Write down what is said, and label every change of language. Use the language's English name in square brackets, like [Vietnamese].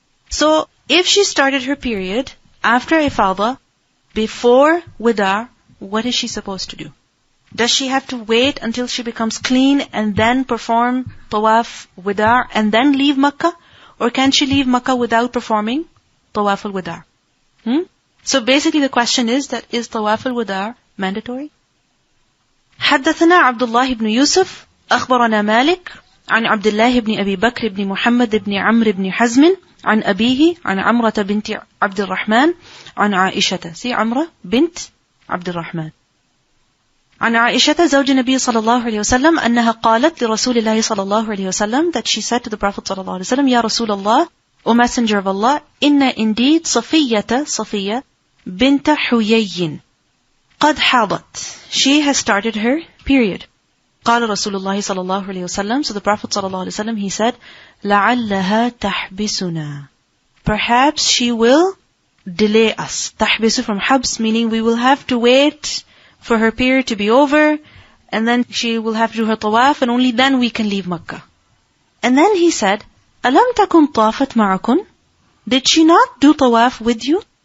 [English] So, if she started her period after Ifada, before Wida', what is she supposed to do? Does she have to wait until she becomes clean and then perform Tawaf Wida' and then leave Makkah? Or can she leave Makkah without performing Tawaf al-Wida'? So basically the question is that is Tawaf al-Wida' mandatory? [Arabic] حدثنا عبد الله بن يوسف أخبرنا مالك عن عبد الله بن أبي بكر بن محمد بن عمرو بن حزم عن أبيه عن عمرة بنت عبد الرحمن عن عائشة. See عمرة بنت عبد الرحمن. عن عائشة زوج النبي صلى الله عليه وسلم أنها قالت لرسول الله صلى الله عليه وسلم, [English] that she said to the Prophet [Arabic] صلى الله عليه وسلم, يا رسول الله, [English] O Messenger of Allah, [Arabic] إن [English] indeed Safiya bint Huyai [Arabic] قد حاضت. [English] She has started her period. [Arabic] قال رسول الله صلى الله عليه وسلم, [English] so the Prophet [Arabic] صلى الله عليه وسلم, [English] he said, [Arabic] لعلها تحبسنا. [English] Perhaps she will delay us. تحبس from حبس, meaning we will have to wait for her period to be over, and then she will have to do her tawaf, and only then we can leave Makkah. And then he said, [Arabic] ألم تكن طافت معكن? [English] Did she not do tawaf with you?